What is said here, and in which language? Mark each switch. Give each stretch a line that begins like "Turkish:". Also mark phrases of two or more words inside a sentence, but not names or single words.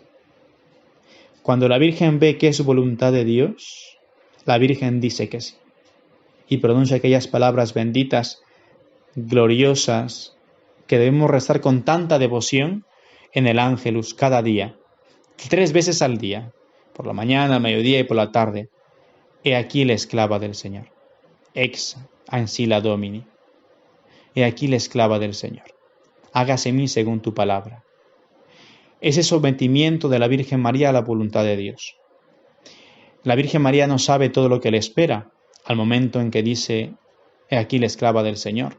Spanish: Cuando la Virgen ve que es voluntad de Dios, la Virgen dice que sí, y pronuncia aquellas palabras benditas, gloriosas, que debemos rezar con tanta devoción en el Ángelus cada día, 3 veces al día, por la mañana, al mediodía y por la tarde. He aquí la esclava del Señor.
Latin: Ex ancilla Domini.
Spanish: He aquí la esclava del Señor. Hágase en mí según tu palabra. Ese sometimiento de la Virgen María a la voluntad de Dios. La Virgen María no sabe todo lo que le espera al momento en que dice, he aquí la esclava del Señor.